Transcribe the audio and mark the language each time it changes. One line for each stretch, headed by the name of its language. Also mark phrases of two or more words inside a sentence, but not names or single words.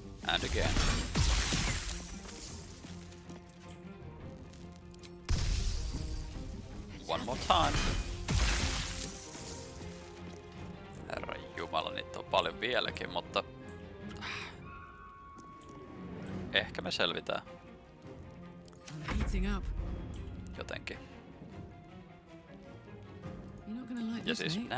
English: And again. One more time.
Finnish: Herra Jumala, niitä on paljon vieläkin, mutta ehkä me selvitään.
English: Heating up.
Finnish: Jotenkin.
English: You're not gonna like
Finnish: Ja
English: this,
Finnish: siis
English: mate.